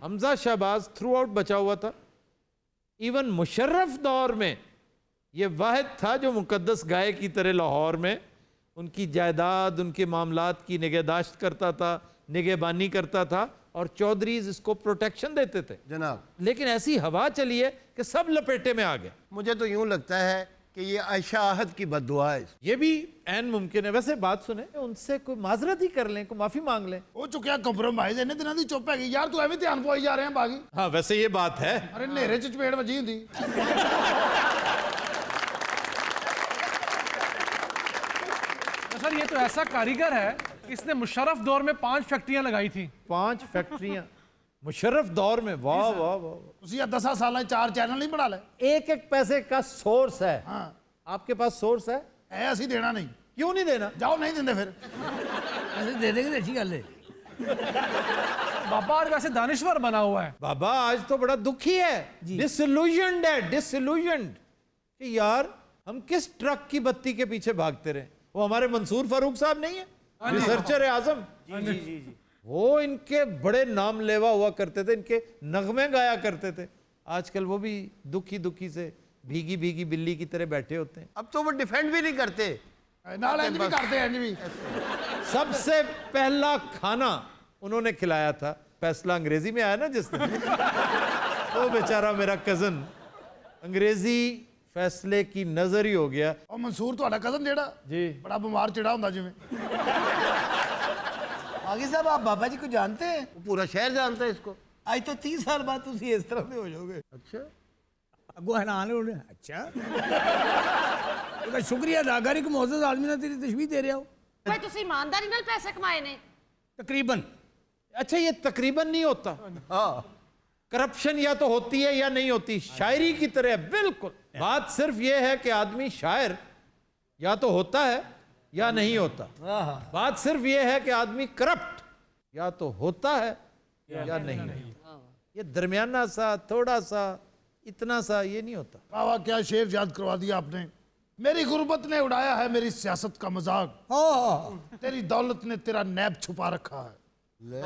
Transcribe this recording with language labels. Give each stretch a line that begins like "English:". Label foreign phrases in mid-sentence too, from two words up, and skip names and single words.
Urdu: حمزہ شہباز تھرو آؤٹ بچا ہوا تھا. ایون مشرف دور میں یہ واحد تھا جو مقدس گائے کی طرح لاہور میں ان کی جائیداد, ان کے معاملات کی نگہداشت کرتا تھا, نگہبانی کرتا تھا, اور چودھریز اس کو پروٹیکشن دیتے تھے. جناب, لیکن ایسی ہوا چلی ہے کہ سب لپیٹے میں آ گئے. مجھے تو یوں لگتا ہے کہ یہ عائشہ عہد کی بد دعا ہے. یہ بھی عین ممکن ہے. ویسے بات سنیں, ان سے کوئی معذرت ہی کر لیں, کوئی معافی مانگ لیں.
Punjabi: ਉਹ ਚੁੱਕਿਆ ਕੰਪਰੋਮਾਈਜ਼, ਇਹਨੇ ਦਿਨਾਂ ਦੀ ਚੁੱਪ ਹੈਗੀ ਯਾਰ, ਤੂੰ ਐਵੇਂ ਧਿਆਨ ਪਵਾਈ ਜਾ ਰਿਹਾ ਬਾਗੀ.
Urdu: ہاں ویسے یہ بات ہے.
Punjabi: ਅਰੇ ਹਨੇਰੇ 'ਚ ਚਪੇੜ ਵੱਜੀ ਹੁੰਦੀ.
Urdu: سر یہ تو ایسا کاریگر ہے, اس نے مشرف دور میں 5 فیکٹریاں لگائی تھیں. 5 فیکٹریاں مشرف دور میں. واہ واہ واہ.
Punjabi: ਤੁਸੀਂ ਆ 10 ਸਾਲਾਂ 'ਚ 4 ਚੈਨਲ ਨਹੀਂ ਬਣਾ ਲਏ.
Urdu: ایک ایک پیسے کا سورس ہے.
Punjabi: ਹਾਂ,
Urdu: آپ کے پاس سورس ہے,
Punjabi: ਇਹ ਅਸੀਂ ਦੇਣਾ ਨਹੀਂ.
Urdu: کیوں نہیں دینا؟
Punjabi: ਜਾਓ, نہیں ਦਿੰਦੇ ਫਿਰ.
Urdu: ایسے دے دیں گے تو اچھی گل ہے. بابا آج ویسے دانشور بنا ہوا ہے. بابا آج تو بڑا دکھی ہے, ڈسلوژنڈ ہے, ڈسلوژنڈ کہ یار ہم کس ٹرک کی بتی کے پیچھے بھاگتے رہے. وہ ہمارے منصور فاروق صاحب نہیں ہے, ریسرچر اعظم, وہ ان کے بڑے نام لیوا ہوا کرتے تھے, ان کے نغمے گایا کرتے تھے. آج کل وہ بھی دکھی دکھی سے بھیگی بھیگی بلی کی طرح بیٹھے ہوتے ہیں. اب تو وہ ڈیفینڈ بھی نہیں کرتے.
Punjabi: ਨਾਲ ਇੰਜ ਵੀ ਕਰਦੇ, ਇੰਜ ਵੀ.
Urdu: سب سے پہلا کھانا انہوں نے کھلایا تھا, فیصلہ انگریزی میں آیا نا جس نے, وہ بیچارہ میرا کزن انگریزی فیصلے کی نظر ہی ہو گیا.
Punjabi: ਉਹ ਮਨਸੂਰ ਤੁਹਾਡਾ ਕਜ਼ਨ ਜਿਹੜਾ
Urdu: جی,
Punjabi: ਬੜਾ ਬਿਮਾਰ ਚਿੜਾ ਹੁੰਦਾ ਜਿਵੇਂ.
Urdu: باغی صاحب آپ بابا جی کو جانتے ہیں؟ وہ پورا شہر جانتا ہے اس کو. آج تو 30 سال بعد تسی اس طرح دے ہو جاؤ گے. اچھا, اگو حیران ہونے. اچھا,
Punjabi: ਉਹਦਾ ਸ਼ੁਕਰੀਆ ਅਦਾ ਕਰ, ਇੱਕ ਮੁਅੱਜ਼ਜ਼ ਆਦਮੀ ਨਾਲ ਤੇਰੀ ਤਸ਼ਬੀਹ ਦੇ ਰਿਹਾ ਹੋ. ਭਾਈ ਤੁਸੀਂ ਇਮਾਨਦਾਰੀ ਨਾਲ ਪੈਸੇ ਕਮਾਏ ਨੇ?
Urdu: تقریباً. اچھا یہ تقریباً نہیں ہوتا, ہاں, کرپشن یا تو ہوتی ہے یا نہیں ہوتی, شاعری کی طرح بالکل. بات صرف یہ ہے کہ آدمی شاعر یا تو ہوتا ہے یا نہیں ہوتا. بات صرف یہ ہے کہ آدمی کرپٹ یا تو ہوتا ہے یا نہیں ہوتا. یہ درمیانہ سا، تھوڑا سا، اتنا سا یہ نہیں ہوتا. واہ واہ، کیا شعر یاد کروا دیا آپ نے۔ میری غربت نے اڑایا ہے میری سیاست کا مذاق، تیری دولت نے تیرا عیب چھپا رکھا ہے.